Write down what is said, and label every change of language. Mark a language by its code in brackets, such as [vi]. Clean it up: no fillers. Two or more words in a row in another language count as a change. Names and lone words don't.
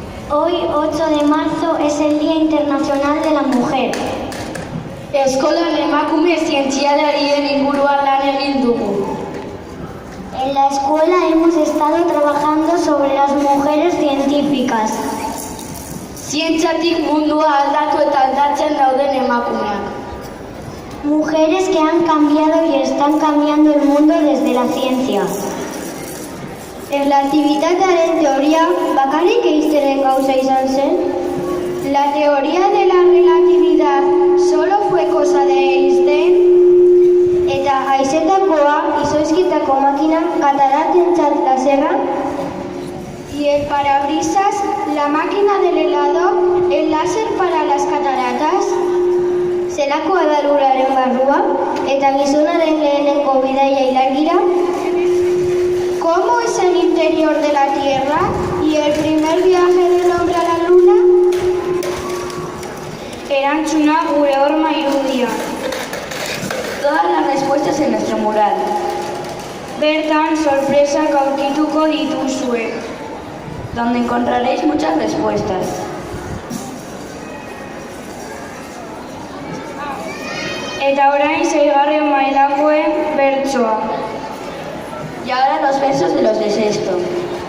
[es] Hoy, 8 de marzo, es el Día Internacional de la Mujer. [eu] Eskolan emakume zientzialarien inguruan lan egin dugu. [es] En la escuela hemos estado trabajando sobre las mujeres científicas. [eu] Zientziatik mundua aldatu eta aldatzen dauden emakumeak. [es] Mujeres que han cambiado y están cambiando el mundo desde la ciencia. [eu] Erlatibitatearen teoria bakarrik Einsteinen gauza izan zen? [es] La teoría de la relatividad solo fue cosa de Einstein. [eu] Eta haizetakoa izoizkitako makina kataratentzat laserra? [es] Y el parabrisas, la máquina del helado, el láser para las cataratas. [eu] Zelakoa da lurraren barrua eta gizonaren lehenengo bidaia ilargira? [es] ¿Cómo es el interior de la Tierra y el primer viaje del hombre a la Luna? [eu] Erantzuna gure horma irudia. [es] Todas las respuestas en nuestro mural. [eu] Bertan sorpresak aurkituko dituzue, [es] donde encontraréis muchas respuestas. [eu] Eta orain 6. mailakoen bertsoa. [es] Y ahora los versos de los de sexto.